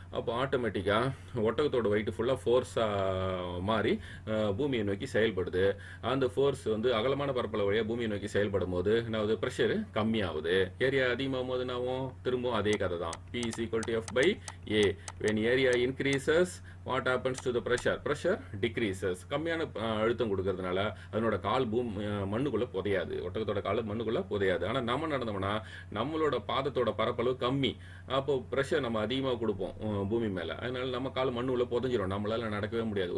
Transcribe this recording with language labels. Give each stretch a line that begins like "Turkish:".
Tamil: அப்போ ஆட்டோமேட்டிக்காக ஒட்டகத்தோட வெயிட்டு ஃபுல்லாக ஃபோர்ஸாக மாறி பூமியை நோக்கி செயல்படுது. அந்த ஃபோர்ஸ் வந்து அகலமான பரப்பளவு வழியாக பூமியை நோக்கி செயல்படும் போது என்னாவது, ப்ரெஷரு கம்மியாகுது. ஏரியா அதிகமாகும் போது என்னாகும், திரும்பவும் அதே கதை தான்.
English: P is equal to F by A. When area increases, what happens to the pressure decreases.
Tamil: கம்மியான அழுத்தம் கொடுக்கறதுனால அதனோட கால் மண்ணுக்குள்ளே புதையாது, ஒட்டகத்தோட கால் மண்ணுக்குள்ளே புதையாது. ஆனால் நம்ம நடந்தோம்னா நம்மளோட பாதத்தோட பரப்பளவு கம்மி, அப்போ ப்ரெஷர் நம்ம அதிகமாக கொடுப்போம் பூமி மேலே, அதனால நம்ம கால் மண்ணுக்குள்ளே புதைஞ்சிரும், நம்மளால நடக்கவே முடியாது.